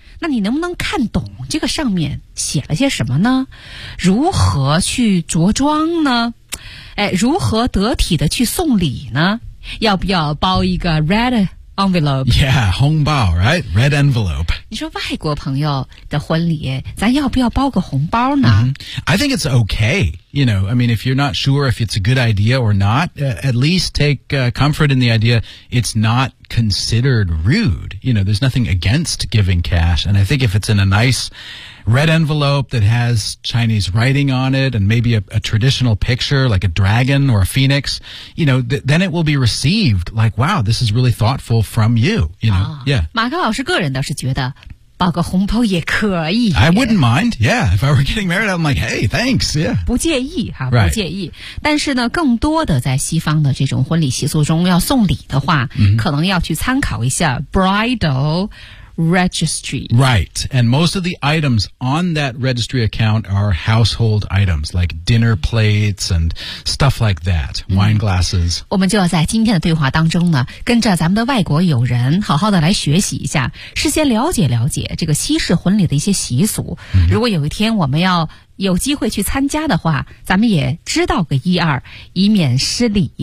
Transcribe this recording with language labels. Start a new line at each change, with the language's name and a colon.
Chinese: 那你能不能看懂这个上面写了些什么呢如何去着装呢、哎、如何得体的去送礼呢要不要包一个 redEnvelope.
English: Yeah, 红包 right? Red envelope.
Chinese: 你说外国朋友的婚礼，咱要不要包个红包呢、
English: mm-hmm. I think it's okay. You know, I mean, if you're not sure if it's a good idea or not,、at least take、comfort in the idea it's not considered rude. You know, there's nothing against giving cash. And I think if it's in a nice red envelope that has Chinese writing on it and maybe a traditional picture like a dragon or a phoenix, you know, then it will be received like, wow, this is really thoughtful from you, you know,、哦、 yeah.
Chinese: 马克老师个人倒是觉得包个红包也可以。
English: I wouldn't mind, yeah. If I were getting married, I'm like, hey, thanks, yeah.
Chinese: 不介意哈、
English: right.
Chinese: 不介意。但是呢更多的在西方的这种婚礼习俗中要送礼的话、 mm-hmm. 可能要去参考一下
English: bridal,Registry. Right. And most of the items on that registry account are household items, like dinner plates and stuff like that,、mm-hmm. wine glasses.
Chinese: 我们就要在今天的对话当中呢跟着咱们的外国友人好好的来学习一下事先了解了解这个西式婚礼的一些习俗、 mm-hmm. 如果有一天我们要有机会去参加的话咱们也知道个一二以免失礼、